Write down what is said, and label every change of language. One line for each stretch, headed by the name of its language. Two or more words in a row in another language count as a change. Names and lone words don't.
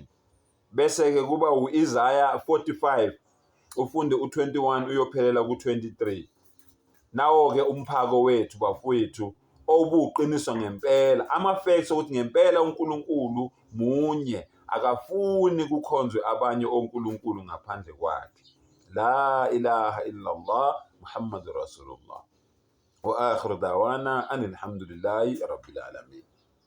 Zulu: Bese-ke kuba u-Isaiah 45, ufunde u-21 uyophelela ku-23. Nawo-ke umphako wethu bafowethu obuqiniswa ngempela, ama-facts ukuthi ngempela uNkulunkulu munye, akafuni kukhonzwe abanye onkulunkulu ngaphandle kwakhe.
Arabic: لا إله إلا الله محمد رسول الله. وآخر دعوانا أن الحمد لله رب العالمين.